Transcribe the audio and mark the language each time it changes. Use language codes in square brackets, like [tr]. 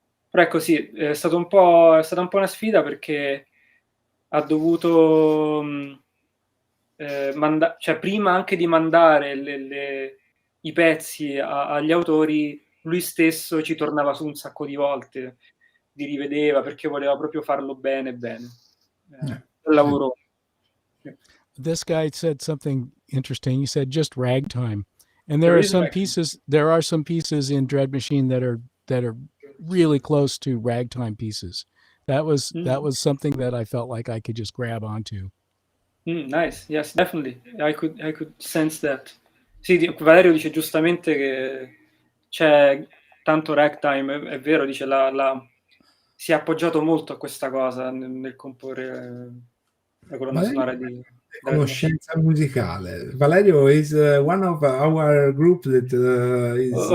[it] Però ecco sì, è stata un po' una sfida, perché ha dovuto cioè prima anche di mandare i pezzi agli autori, lui stesso ci tornava su un sacco di volte, li rivedeva perché voleva proprio farlo bene bene. Lavoro. [en] This guy said something interesting. He said just ragtime, and There is like, there are some pieces in Dread Machine that are really close to ragtime pieces. That was something that I felt like I could just grab onto. Nice, yes, definitely. I could sense that. [it] Sì, Valerio dice giustamente che c'è tanto ragtime, è vero, dice si è appoggiato molto a questa cosa nel comporre la colonna Valerio sonora è di Dread Machine. conoscenza musicale. [en] Valerio is one of our group that is